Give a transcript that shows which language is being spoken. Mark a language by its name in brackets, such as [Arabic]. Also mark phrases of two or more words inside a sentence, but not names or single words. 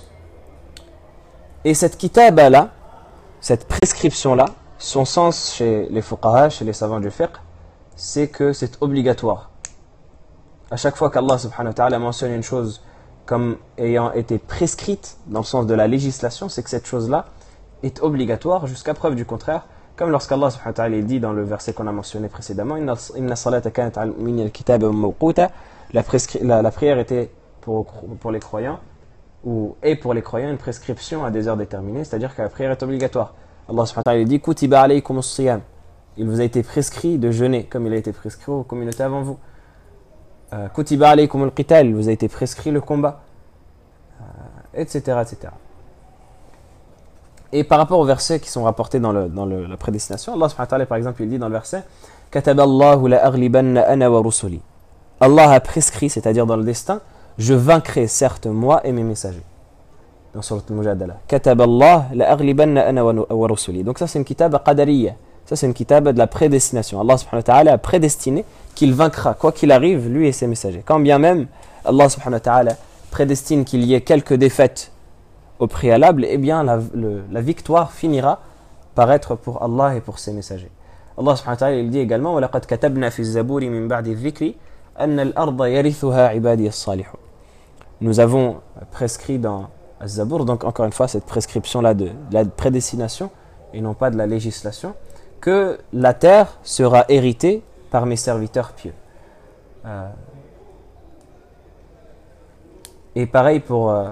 [French] Et cette kitaba-là, cette prescription-là, son sens chez les fuqaha, chez les savants du fiqh, c'est que c'est obligatoire. À chaque fois qu'Allah [Arabic] سبحانه وتعالى [French] mentionne une chose comme ayant été prescrite dans le sens de la législation, c'est que cette chose-là est obligatoire jusqu'à preuve du contraire, comme lorsqu'Allah [Arabic] سبحانه وتعالى [French] dit dans le verset qu'on a mentionné précédemment, [Arabic] إن الصلاة كانت المؤمنين الكتاب موقوتا, [French] la prière était pour les croyants, et pour les croyants une prescription à des heures déterminées, c'est-à-dire que la prière est obligatoire. Allah [Arabic] سبحانه وتعالى [French] dit [Arabic] كتب عليكم الصيام, [French] il vous a été prescrit de jeûner comme il a été prescrit aux communautés avant vous. [Arabic] كتب عليكم القتال, [French] il vous a été prescrit le combat, etc., etc. Et par rapport aux versets qui sont rapportés dans la prédestination, Allah [Arabic] سبحانه وتعالى, [French] par exemple, il dit dans le verset [Arabic] كتب الله لأغلبن أنا ورسلي. [French] Allah a prescrit, c'est-à-dire dans le destin, je vaincrai certes moi et mes messagers. Dans Surat al-Mujadala. [Arabic] كتب الله لأغلبن أنا ورسلي. [French] Donc ça c'est une [Arabic] كتابة قدرية. [French] Ça c'est une kitaba de la prédestination. Allah [Arabic] سبحانه وتعالى [French] a prédestiné qu'il vaincra, quoi qu'il arrive, lui et ses messagers. Quand bien même Allah [Arabic] سبحانه وتعالى [French] prédestine qu'il y ait quelques défaites au préalable, eh bien la victoire finira par être pour Allah et pour ses messagers. Allah [Arabic] سبحانه وتعالى [French] il dit également [Arabic] وَلَقَدْ كَتَبْنَا فِي الزَّبُورِ مِنْ بَعْدِ الذِّكْرِ أَنَّ الْأَرْضَ يَرِثُهَا عِبَادِيَ الصَّالِحُونَ. [French] Nous avons prescrit dans Az-Zabour, donc encore une fois cette prescription-là de la prédestination et non pas de la législation, que la terre sera héritée par mes serviteurs pieux. Et pareil pour...